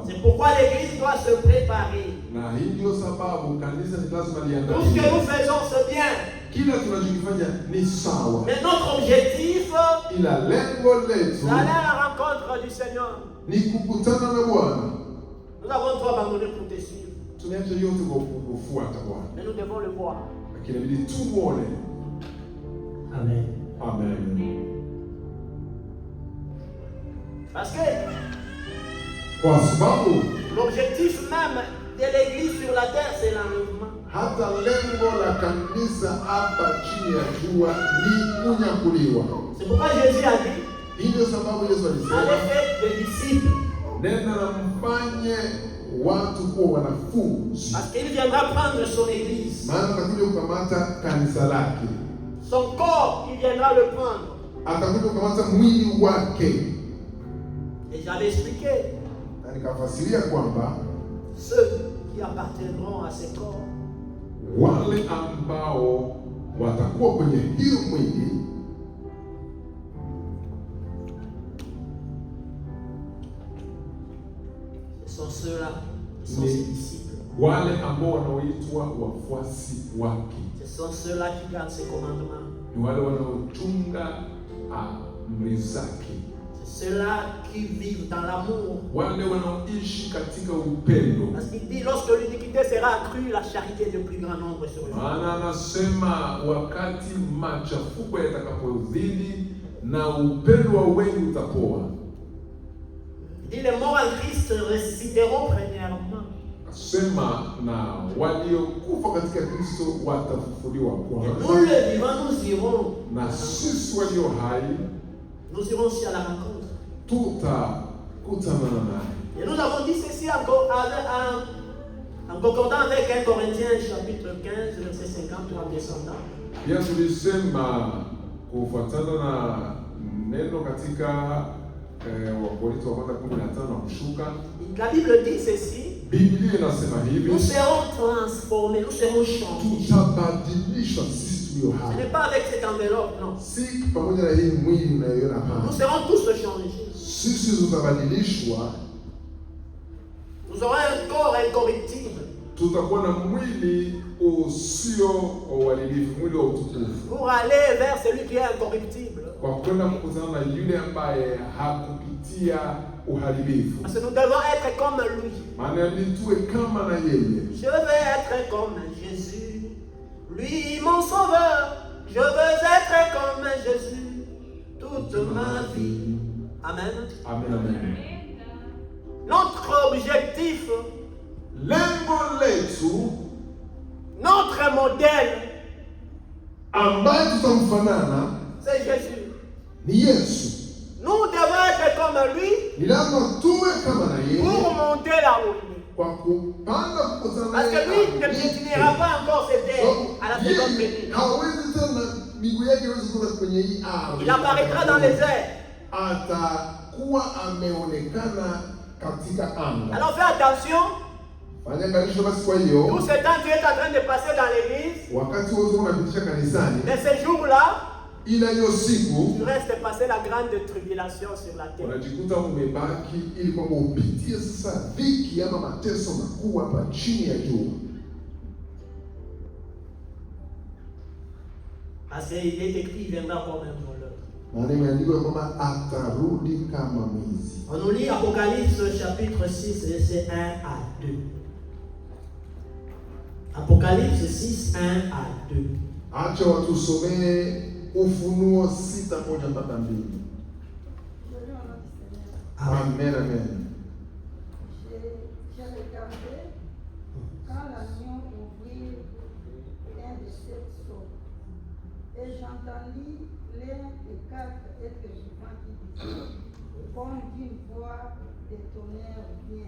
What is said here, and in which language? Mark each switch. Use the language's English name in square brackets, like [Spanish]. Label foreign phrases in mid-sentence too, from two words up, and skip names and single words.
[French] C'est pourquoi l'Église doit se préparer. [Swahili] Na hii ndio sababu kanisa ni lazima [French] Tout ce que [Swahili] liandaliwe. [French] nous faisons, c'est bien. [Swahili] Kila tunachokifanya ni sawa, [French] Mais notre objectif, [Swahili] ila lengo letu [French] c'est aller à la rencontre du Seigneur. [Swahili] ni kukutana na Bwana. [French] Nous avons trop abandonné pour te suivre. [Swahili] tumeacha yote kwa kufuata Bwana. [French] Mais nous devons le voir. [Swahili] Lakini inabidi tumuone. Amen. Amen. [French] Parce que [Swahili] Kwa sababu [French] l'objectif même de l'église sur la terre, c'est l'enlèvement. [Swahili] hata lengo la kanisa hapa chini ya jua ni kunyakuliwa. [French] C'est pourquoi Jésus a dit, [Swahili] Hii ndio sababu Yesu alisema, [French] allez faire des disciples. [Swahili] nenda na mfanye watu kuwa wanafunzi. [French] Parce qu'il viendra prendre son église. [Swahili] Maana atakuja kukamata kanisa lake. [French] Son corps, il viendra le prendre. [Swahili] Atakuja kukamata mwili wake. [French] Et j'avais expliqué, [Swahili] Na nikafasiria kwamba [French] ceux qui appartiendront à ce corps, [Swahili] wale ambao watakuwa kwenye hiyo mwili [French] ce sont ceux-là qui sont ses disciples. [Swahili] wale ambao wanaoitwa wafuasi wake, [French] Ce sont ceux-là qui gardent ses commandements. [Swahili] ni wale wanaochunga amri zake, [French] C'est ceux-là qui vivent dans l'amour. [Swahili] wale wanaoishi katika upendo. [French] Parce qu'il dit, lorsque l'iniquité sera accrue, la charité de plus grand nombre sur eux. [Swahili] Maana anasema wakati machafuko yatakapozidi na upendo wa wengi utapoa. [French] Il dit, les morts en Christ ressusciteront premièrement. [Swahili] Asema na waliokufa katika Kristo watafufuliwa [French] Et [Swahili] kwanza. [French] nous les vivants, nous irons. [Swahili] Na sisi walio hai [French] Nous irons aussi à la rencontre. [Swahili] tutakutana naye. [French] Et nous avons dit ceci en concordant avec 1 Corinthiens chapitre 15, verset 50 en descendant. [Swahili] Pia tulisema kufuatana na neno katika Wakorintho wa kwanza 15 na kushuka. [French] La Bible dit ceci. [Swahili] Biblia inasema hivi, [French] Nous serons transformés, nous serons changés. [Swahili] tutabadilishwa sisi tulio [French] Ce [Swahili] hai. [French] n'est pas avec cette enveloppe, non. [Swahili] Si pamoja na hii mwili unayoiona hapa. [French] Nous serons tous changés. [Swahili] Sisi tutabadilishwa, [French] Nous aurons un corps incorruptible [Swahili] tutakuwa na mwili usio uharibifu, mwili wa utukufu, [French] pour aller vers celui qui est incorruptible. [Swahili] kwa kwenda kukutana na yule ambaye hakupitia uharibifu. [French] Parce que nous devons être comme lui. [Swahili] Maana inabidi tuwe kama na yeye. [French] Je veux être comme Jésus, lui mon sauveur. Je veux être comme Jésus toute ma vie. Amen. Amen, amen. Notre objectif, [Swahili] Lengo letu [French] notre modèle, [Swahili] ambaye tutamfanana [French] c'est Jésus. [Swahili] ni Yesu. [French] Nous devons être comme lui [Swahili] Ni lazima tuwe kama na yeye [French] pour monter là-haut. [Swahili] kwa kupanda kukutana na [French] Parce que lui ne piétinera pas encore cette terre à la seconde venue. [Swahili] hawezi tena miguu yake hawezi kutoka kwenye hii ardhi. [French] Il apparaîtra dans les airs. [Swahili] Atakuwa ameonekana katika anga. [French] Alors fais attention. [Swahili] Fanya angalisho basi. Kwa hiyo [French] Tout ce temps tu es en train de passer dans l'église, [Swahili] wakati wote unapitisha kanisani, [French] mais ce jour-là, [Swahili] ila hiyo siku [French] tu restes passer la grande tribulation sur la terre. [Swahili] unajikuta umebaki ili kwamba upitie sasa dhiki ama mateso makuu hapa chini ya jua. [French] Parce qu'il est écrit, il viendra comme un voleur. [Swahili] Maana imeandikwa kwamba atarudi kama mwizi. [French] On nous lit Apocalypse chapitre 6, verset 1 à 2. Apocalypse 6, 1 à 2. [Swahili] Acha watusomee Ufunuo 6:1-2. Amen, amen. [French] J'ai regardé quand l'agneau ouvrit un de sept sceaux, et j'entendis l'un des quatre êtres vivants qui disait, comme d'une voix de tonnerre bien.